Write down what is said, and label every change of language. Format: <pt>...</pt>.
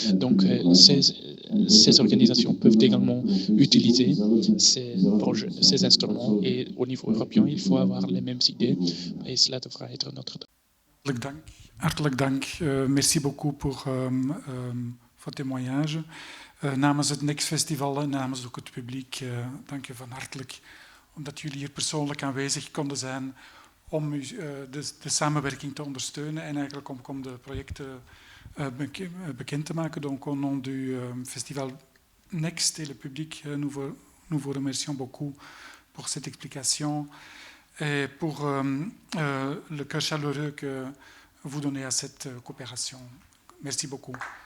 <fr>Donc, ces organisations peuvent également utiliser ces instruments et au niveau européen, il faut avoir les mêmes idées et cela devra être notre...</fr> <nl>Hartelijk dank.</nl> <fr>Merci beaucoup pour vos témoignages.</fr> <nl>Namens het Next Festival en namens ook het publiek, dank je van hartelijk omdat jullie hier persoonlijk aanwezig konden zijn om de samenwerking te ondersteunen en eigenlijk om de projecten bekend te maken.</nl> <fr>Donc au nom du festival Next et le public, nous vous remercions beaucoup pour cette explication et pour le cœur chaleureux que vous donnez à cette coopération. Merci beaucoup.</fr>